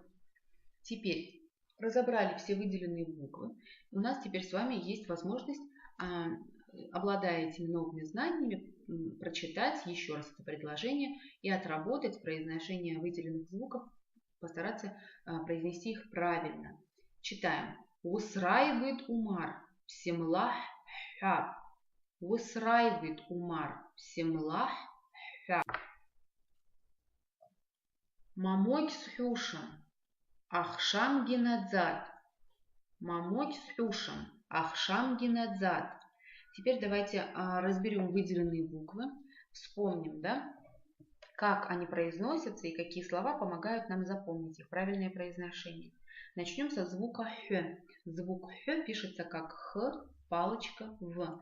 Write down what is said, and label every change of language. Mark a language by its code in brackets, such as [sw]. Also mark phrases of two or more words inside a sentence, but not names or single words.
[ru] Теперь разобрали все выделенные буквы. У нас теперь с вами есть возможность, обладая этими новыми знаниями, прочитать еще раз это предложение и отработать произношение выделенных звуков, постараться произнести их правильно. Читаем. [abq] Усрайвает Умар, всемлах хаб. Усрайвает Умар, всемлах хаб. Мамой схюшам, ахшам генадзад. Мамой схюшам, ахшам генадзад. [ru] Теперь давайте разберем выделенные буквы, вспомним, да, как они произносятся и какие слова помогают нам запомнить их правильное произношение. Начнем со звука Х. Звук Х пишется как Х, палочка, В.